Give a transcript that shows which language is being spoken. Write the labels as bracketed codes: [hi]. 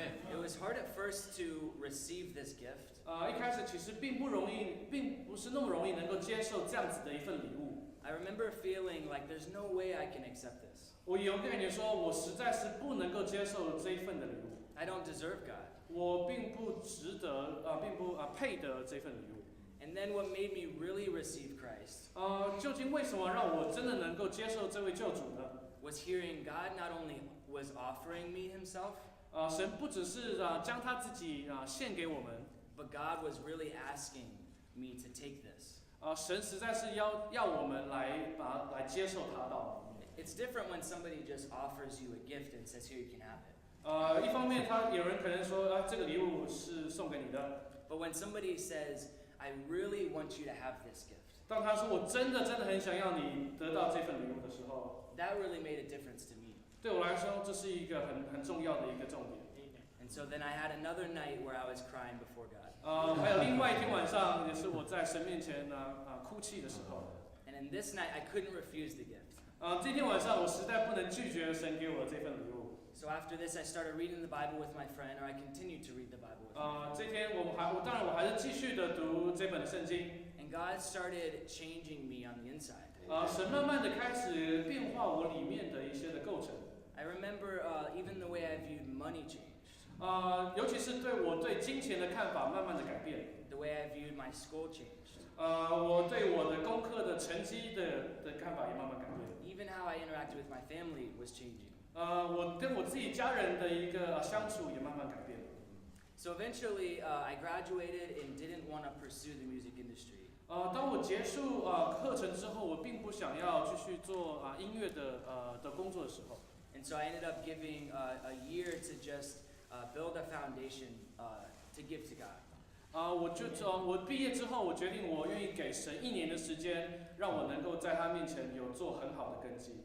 [en] It was hard at first to receive this gift. [zh] 一开始其实并不是那么容易能够接受这样子的一份礼物。 [en] I remember feeling like there's no way I can accept this. [zh] 我有感觉说，我实在是不能够接受这一份的礼物。 [en] I don't deserve God. [zh] 我并不值得，并不配得这份礼物。 [en] And then what made me really receive Christ [zh] 究竟为什么让我真的能够接受这位救主呢？ [en] was hearing God not only was offering me himself, [zh] 神不只是将他自己献给我们， [en] but God was really asking me to take this. [zh] 神实在是要我们来接受他到里面。 [en] It's different when somebody just offers you a gift and says, here, you can have it. [zh] 一方面有人可能说这个礼物是送给你的， [en] But when somebody says, I really want you to have this gift, [zh] 当他说我真的很想要你得到这份礼物的时候， [en] that really made a difference to me. [zh] 对我来说这是一个很重要的一个重点。 [en] And so then I had another night where I was crying before God. [zh] 还有另外一天晚上，也是我在神面前哭泣的时候。 [en] And in this night, I couldn't refuse the gift. [zh] 这天晚上我实在不能拒绝神给我的这份礼物。 [en] So after this, I started reading the Bible with my friend, or I continued to read the Bible with my friend. [zh] 这天当然我还是继续的读这本圣经。 [en] And God started changing me on the inside. [zh] 神慢慢的开始变化我里面的一些的构成。 [en] I remember even the way I viewed money changed. [zh] 尤其是我对金钱的看法慢慢的改变。 [en] The way I viewed my school changed. [zh] 我对我的功课的成绩的看法也慢慢改变。 [en] Even how I interacted with my family was changing. [zh] 我跟我自己家人的一个相处也慢慢改变了。 [en] So eventually, I graduated and didn't want to pursue the music industry. [zh] 当我结束课程之后，我并不想要继续做音乐的工作的时候。 [en] And so I ended up giving a year to just build a foundation to give to God. [zh] 我毕业之后，我决定我愿意给神1年的时间，让我能够在他面前有做很好的根基。